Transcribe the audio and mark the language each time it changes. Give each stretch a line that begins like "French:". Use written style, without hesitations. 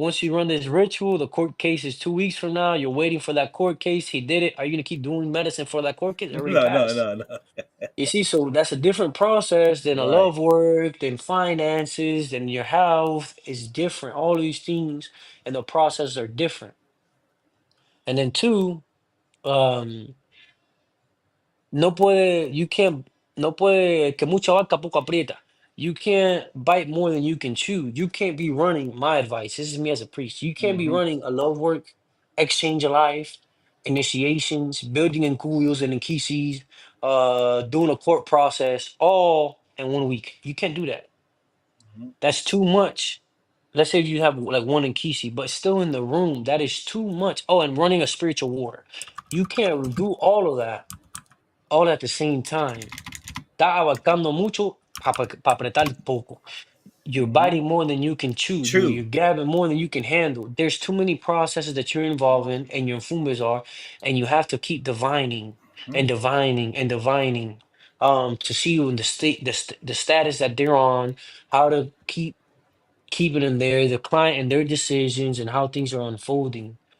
English: Once you run this ritual, the court case is 2 weeks from now. You're waiting for that court case. He did it. Are you going to keep doing medicine for that court case? It already No, no, no, no. You see, so that's a different process than a Right. love work, than finances, than your health is different. All these things and the processes are different. And then two, um,
Spanish: no puede,
English: you can't,
Spanish: no puede, que mucha vaca poco aprieta.
English: You can't bite more than you can chew. You can't be running, my advice, this is me as a priest. You can't be Mm-hmm. running a love work, exchange of life, initiations, building in cuyos and in kisis, doing a court process all in 1 week. You can't do that. That's too much. Let's say you have like one in Kisi, but still in the room, that is too much. Oh, and running a spiritual war. You can't do all of that all at the same time.
Spanish: Está abarcando mucho para apretar poco.
English: You're Mm-hmm. biting more than you can chew. True. You're grabbing more than you can handle. There's too many processes that you're involved in, and your fumbas are, and you have to keep divining and divining and divining, to see you in the state, the status that they're on, how to keep it in there, the client and their decisions and how things are unfolding.